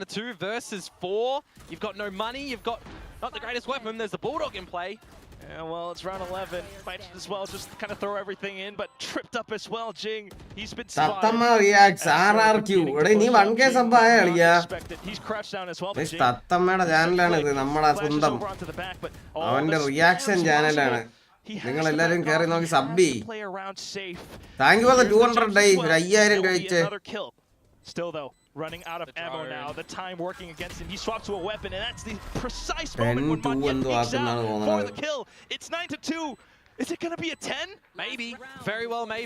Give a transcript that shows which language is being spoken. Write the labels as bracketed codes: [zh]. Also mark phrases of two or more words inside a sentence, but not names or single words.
[en] A 2 versus 4. You've got no money. You've got not the greatest weapon. There's the Bulldog in play. Yeah, well, it's round 11. Might as well just kind of throw everything in, but tripped up as well, Jing. He's been spotted. [ml] Tattama reacts, RRQ. നീ 1K സബ് ആയ അളിയാ. [en] He's crouched down as well. [ml] ദിസ് തട്ടമട ചാനൽ ആണ് ഇത് നമ്മട സൊന്തം. അവന്റെ റിയാക്ഷൻ ചാനൽ ആണ്. നിങ്ങൾ എല്ലാവരും കേറി നോക്കി സബ് ചെയ്യ്. [en] Thank you for the 200 day. 5000 കഴിച്ചേ. Still though, running out of ammo now. The time working against him. He swapped to a weapon, and that's the precise moment when Manyan peeks out for the kill. It's 9-2. Is it going to be a 10? Maybe. Very well, maybe.